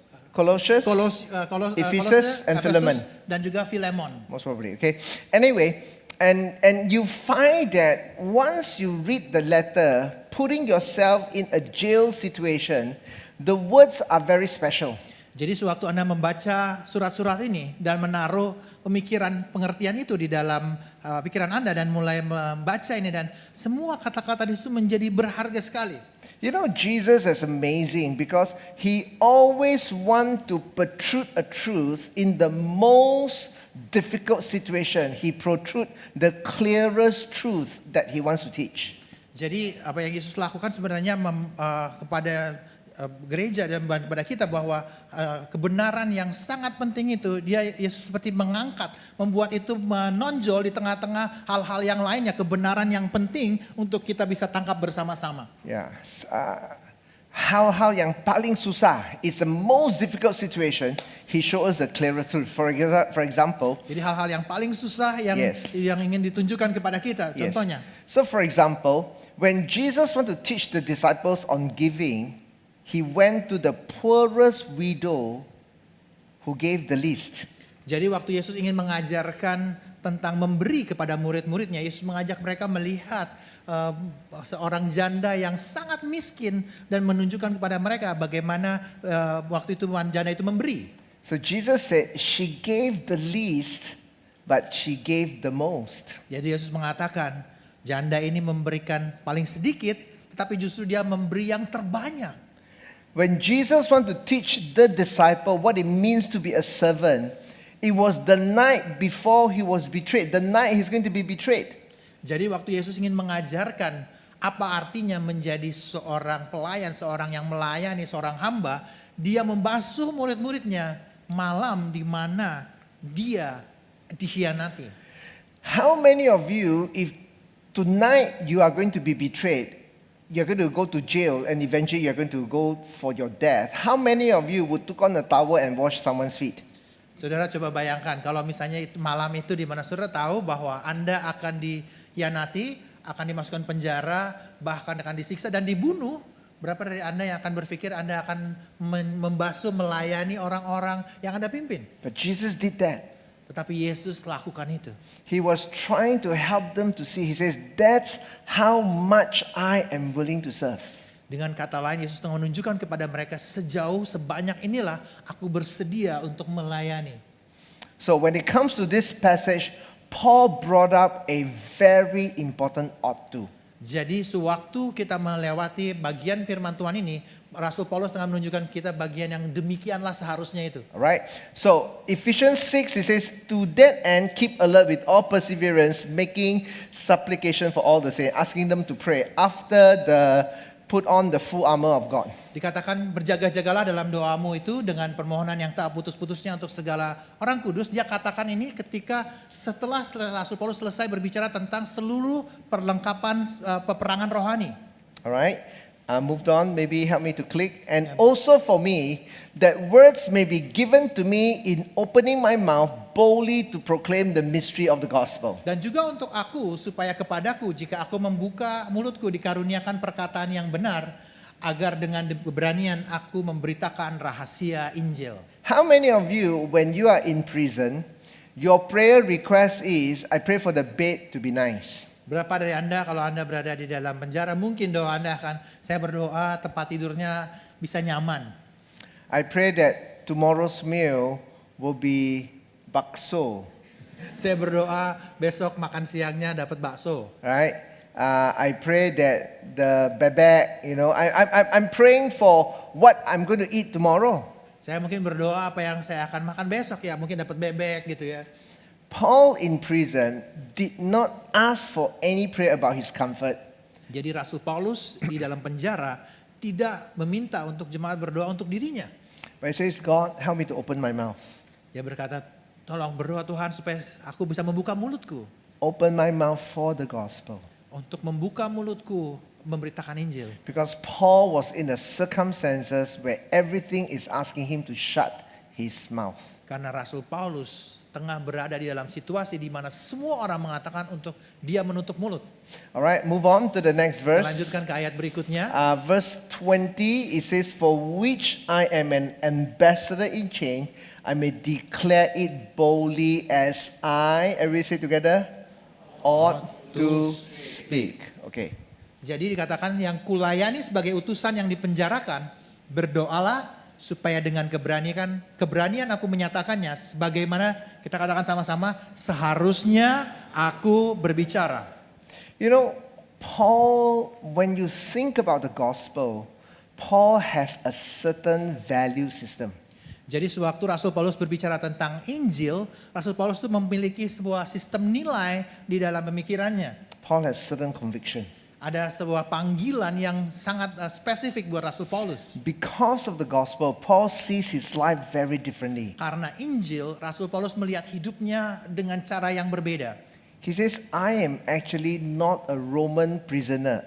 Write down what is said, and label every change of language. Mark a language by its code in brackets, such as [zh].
[en] Colossians, Ephesus, and Philemon. [id] Dan juga Filemon. [en] Most probably, okay. Anyway, and you find that once you read the letter, putting yourself in a jail situation, the words are very special. [id] Jadi sewaktu Anda membaca surat-surat ini dan menaruh pengertian itu di dalam pikiran Anda dan mulai membaca ini, dan semua kata-kata di situ menjadi berharga sekali. [en] Jesus is amazing because he always want to protrude a truth in the most difficult situation. He protrude the clearest truth that he wants to teach. [id] Jadi apa yang Yesus lakukan sebenarnya kepada gereja dan kepada kita bahwa kebenaran yang sangat penting itu Yesus seperti membuat itu menonjol di tengah-tengah hal-hal yang lainnya, kebenaran yang penting untuk kita bisa tangkap bersama-sama. [en] Yes. [id] Hal-hal yang paling susah [en] is the most difficult situation. He shows us the clearer truth. For example. [id] Jadi hal-hal yang paling susah yang ingin ditunjukkan kepada kita. [en] Yes. [id] Contohnya. [en] So for example, when Jesus want to teach the disciples on giving, he went to the poorest widow who gave the least. [id] Jadi waktu Yesus ingin mengajarkan tentang memberi kepada murid-muridnya, Yesus mengajak mereka melihat seorang janda yang sangat miskin dan menunjukkan kepada mereka bagaimana waktu itu janda itu memberi. [en] So Jesus said she gave the least but she gave the most. [id] Jadi Yesus mengatakan janda ini memberikan paling sedikit tetapi justru dia memberi yang terbanyak. [en] When Jesus want to teach the disciple what it means to be a servant, it was the night before he was betrayed, the night he's going to be betrayed. [id] Jadi waktu Yesus ingin mengajarkan apa artinya menjadi seorang pelayan, seorang yang melayani, seorang hamba, dia membasuh murid-muridnya malam di mana dia dikhianati. [en] How many of you, if tonight you are going to be betrayed, you're going to go to jail and eventually you're going to go for your death, how many of you would took on a towel and wash someone's feet? [id] Saudara coba bayangkan kalau misalnya malam itu di mana saudara tahu bahwa Anda akan dikhianati, akan dimasukkan penjara, bahkan akan disiksa dan dibunuh. Berapa dari Anda yang akan berpikir Anda akan membasuh, melayani orang-orang yang Anda pimpin? [en] But Jesus did that. [id] Tetapi Yesus lakukan itu. [en] He was trying to help them to see. He says, that's how much I am willing to serve. [id] Dengan kata lain, Yesus menunjukkan kepada mereka sejauh sebanyak inilah aku bersedia untuk melayani. [en] So when it comes to this passage, Paul brought up a very important ought to. [id] Jadi sewaktu kita melewati bagian firman Tuhan ini, Rasul Paulus tengah menunjukkan kita bagian yang demikianlah seharusnya itu. [en] Alright? So Ephesians 6, it says, to that end keep alert with all perseverance, making supplication for all the saints, asking them to pray after the put on the full armor of God. [id] Dikatakan berjaga-jagalah dalam doamu itu dengan permohonan yang tak putus-putusnya untuk segala orang kudus. Dia katakan ini ketika setelah Rasul Paulus selesai berbicara tentang seluruh perlengkapan peperangan rohani. [en] Alright? Moved on, maybe help me to click. And also for me, that words may be given to me in opening my mouth boldly to proclaim the mystery of the gospel. [id] Dan juga untuk aku, supaya kepadaku jika aku membuka mulutku dikaruniakan perkataan yang benar, agar dengan keberanian aku memberitakan rahasia Injil. [en] How many of you, when you are in prison, your prayer request is, I pray for the bed to be nice? [id] Berapa dari Anda kalau Anda berada di dalam penjara, mungkin doa Anda akan, saya berdoa tempat tidurnya bisa nyaman. [en] I pray that tomorrow's meal will be bakso, [id] Saya berdoa besok makan siangnya dapat bakso. [en] right? I pray that the bebek, I'm praying for what I'm going to eat tomorrow. [id] Saya mungkin berdoa apa yang saya akan makan besok ya, mungkin dapat bebek gitu ya. [en] Paul in prison did not ask for any prayer about his comfort. [id] Jadi Rasul Paulus di dalam penjara tidak meminta untuk jemaat berdoa untuk dirinya. [en] But he says, God, help me to open my mouth. [id] Dia berkata, tolong berdoa Tuhan supaya aku bisa membuka mulutku. [en] Open my mouth for the gospel. [id] Untuk membuka mulutku memberitakan Injil. [en] Because Paul was in the circumstances where everything is asking him to shut his mouth. [id] Karena Rasul Paulus tengah berada di dalam situasi di mana semua orang mengatakan untuk dia menutup mulut. [en] Alright, move on to the next verse. [id] Lanjutkan ke ayat berikutnya. [en] Verse 20, it says, for which I am an ambassador in chains, I may declare it boldly as I, everybody say together, ought to speak. Okay. [id] Jadi dikatakan yang kulayani sebagai utusan yang dipenjarakan, berdoalah supaya dengan keberanian aku menyatakannya, sebagaimana kita katakan sama-sama, seharusnya aku berbicara. [en] You know, Paul, when you think about the gospel, Paul has a certain value system. [id] Jadi sewaktu Rasul Paulus berbicara tentang Injil, Rasul Paulus itu memiliki sebuah sistem nilai di dalam pemikirannya. [en] Paul has certain conviction. [id] Ada sebuah panggilan yang sangat spesifik buat Rasul Paulus. [en] Because of the gospel, Paul sees his life very differently. [id] Karena Injil, Rasul Paulus melihat hidupnya dengan cara yang berbeda. [en] He says, I am actually not a Roman prisoner.